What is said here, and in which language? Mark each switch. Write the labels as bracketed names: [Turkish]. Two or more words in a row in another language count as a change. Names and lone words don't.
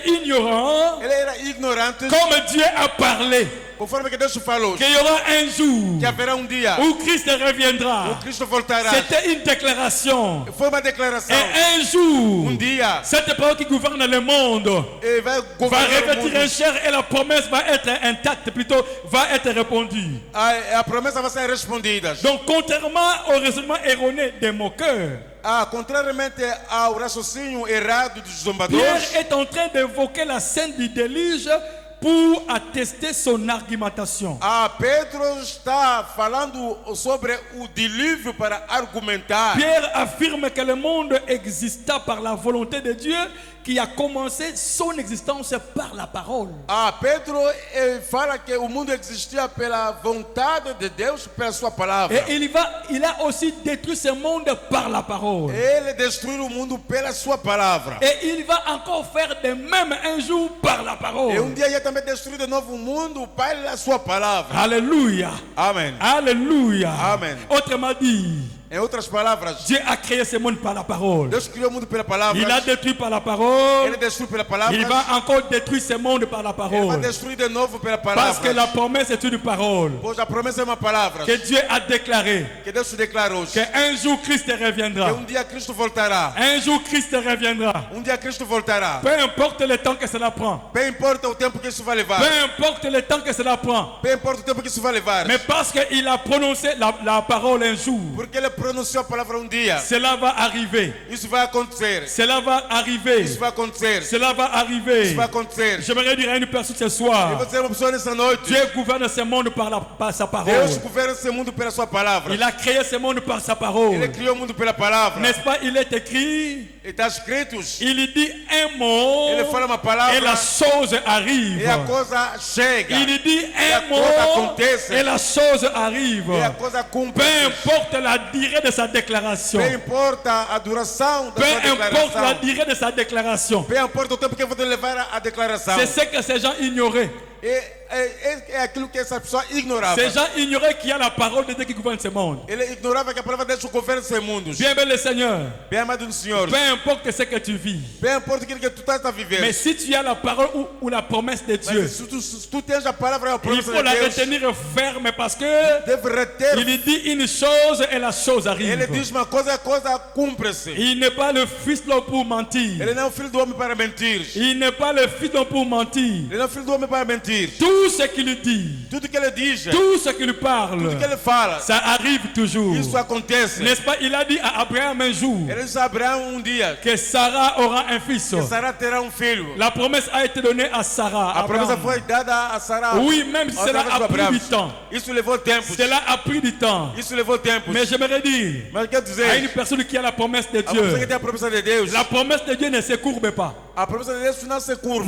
[French] Ils étaient ignorants [Portuguese] Ele era ignorante. [French] comme Dieu a parlé. [Portuguese] conforme que Deus falou, [French] qu'il y aura un jour [Portuguese] que haverá dia [French] où Christ reviendra. [Portuguese] o Cristo voltará. [French] C'était une déclaration. [Portuguese] Foi uma declaração. [French] Et un jour, [Portuguese] Dia [French] cette parole qui gouverne le monde [Portuguese] ele vai [French] va [Portuguese] governar o [French] revêtir [Portuguese] mundo. [French] un chair et la promesse va être intacte, plutôt va être répondue. [Portuguese] A promessa vai ser respondida. [French] Donc, contrairement au raisonnement erroné des moqueurs, [Portuguese] Contrariamente ao raciocínio errado dos [French] Pierre [Portuguese] zombadores, [French] est en train d'évoquer la scène du déluge pour attester son argumentation. [Portuguese] Pedro está falando sobre o dilúvio para argumentar. [French] Pierre affirme que le monde exista par la volonté de Dieu qui a commencé son existence par la parole. [Portuguese] Pedro fala que o mundo existia pela vontade de Deus, pela sua palavra. [French] Et il a aussi détruit ce monde par la parole. [Portuguese] Ele destruiu o mundo pela sua palavra. [French] Et il va encore faire de même un jour par la parole. [Portuguese] E dia ele também destruir de novo o mundo pela sua palavra. [French] Alléluia. [Portuguese] Amen. [French] Alléluia. [Portuguese] Amen. [French] Autrement dit, [Portuguese] Em outras palavras, [French] Dieu a créé ce monde par la parole. [Portuguese] Deus criou o mundo pela palavra. [French] Il a détruit par la parole. [Portuguese] Ele destruiu pela palavra. [French] Il va encore détruire ce monde par la [Portuguese] Ele vai [French] parole. [Portuguese] destruir de novo pela palavra. [French] Parce que la promesse est une parole. [Portuguese] Pois a promessa é uma palavra. [French] Que Dieu a déclaré. [Portuguese] Que Deus declarou. [French] Qu'un jour Christ reviendra. [Portuguese] Que dia Cristo voltará. [French] Un jour Christ reviendra. [Portuguese] Dia Cristo voltará. [French] Peu importe le temps que cela prend. [Portuguese] Peu importa o tempo que isso vai levar. [French] Peu importe le temps que cela prend. [Portuguese] Peu importa o tempo que isso vai levar. [French] Mais parce qu'il a prononcé la parole un jour. [Portuguese] Porque ele pronunciou a palavra dia. [French] Cela va arriver. [Portuguese] Isso vai acontecer. [French] Cela va arriver. [Portuguese] Isso vai acontecer. [French] Cela va arriver. [Portuguese] Isso vai acontecer. [French] J'aimerais dire à une personne ce soir. [Portuguese] Eu vou dizer uma pessoa nessa noite. [French] Dieu gouverne ce monde par sa parole. [Portuguese] Deus governa esse mundo pela sua palavra. [French] Il a créé ce monde par sa parole. [Portuguese] Ele criou o mundo pela palavra. [French] N'est-ce pas? Il est écrit. [Portuguese] Está escrito. [French] Il dit un mot. [Portuguese] Ele fala uma palavra. [French] Et la chose arrive. [Portuguese] E a coisa chega. [French] Il dit un mot. Et la chose arrive. [Portuguese] E a coisa cumpre. [French] Peu importe la durée de sa déclaration. [Portuguese] Peu importa a duração da sua declaração. [French] Peu importe la durée de sa déclaration. [Portuguese] Peu importa o tempo que vai levar a declaração. [French] C'est ce que ces gens ignoraient. [Portuguese] É aquilo que essa pessoa ignorava. [French] Ces gens ignoraient qu'il y a la parole de Dieu qui gouverne ce monde. [Portuguese] Ele ignorava que a palavra de Deus governa esse mundo. [French] Bien le Seigneur. [Portuguese] Bem amado do Senhor. [French] Peu importe ce que tu vis. [Portuguese] Peu importa aquilo que tu estás a viver. [French] Mais si tu as la parole ou la promesse de Dieu, [Portuguese] se tu tens a palavra e a promessa [French] il faut [Portuguese] de [French] la [Portuguese] Deus, [French] retenir ferme parce que [Portuguese] deve reter. [French] il dit une chose et la chose arrive. [Portuguese] Ele diz uma coisa e a coisa cumpre-se. [French] Il n'est pas le fils de l'homme pour mentir. [Portuguese] Ele não é o filho do homem para mentir. [French] Il n'est pas le fils de l'homme pour mentir. [Portuguese] Ele não é o filho do homem para mentir. [French] Tout ce qu'il dit, [Portuguese] tudo que ele diz, [French] tout ce qu'il parle, [Portuguese] tudo que ele fala, [French] ça arrive toujours. [Portuguese] Isso acontece. [French] N'est-ce pas? Il a dit à Abraham un jour [Portuguese] ele disse a Abraão dia [French] que Sarah aura un fils. [Portuguese] Que Sarah terá filho. [French] La promesse a été donnée à Sarah. [Portuguese] A promessa foi dada a Sarah. [French] Oui, même si cela a pris du temps. [Portuguese] Isso levou tempo. [French] Cela a pris du temps. [Portuguese] Isso levou tempo. [French] Mais j'aimerais dire à une personne qui a la promesse de Dieu. [Portuguese] Que a promessa de Deus. [French] La promesse de Dieu ne se courbe pas. [Portuguese] A promessa de Deus não se curva.